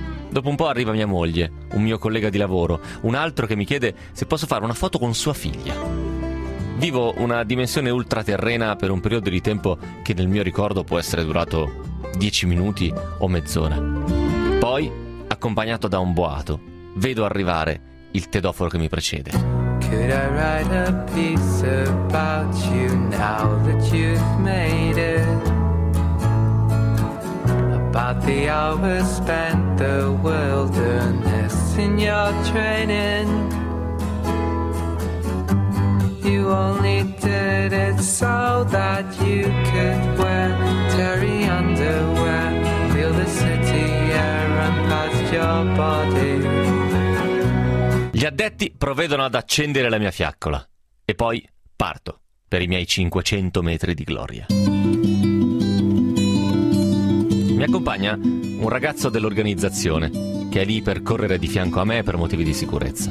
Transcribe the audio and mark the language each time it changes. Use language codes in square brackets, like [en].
[it] Dopo un po' arriva mia moglie, un mio collega di lavoro, un altro che mi chiede se posso fare una foto con sua figlia. Vivo una dimensione ultraterrena per un periodo di tempo che nel mio ricordo può essere durato 10 minuti o mezz'ora. Poi, accompagnato da un boato, vedo arrivare il tedoforo che mi precede. [en] Could I write a piece about you now that you've made it? About the hours spent the wilderness in your training. You only did it so that you could wear terry underwear, feel the city air run past your body. [it] Gli addetti provvedono ad accendere la mia fiaccola e poi parto per i miei 500 metri di gloria. Mi accompagna un ragazzo dell'organizzazione, che è lì per correre di fianco a me per motivi di sicurezza.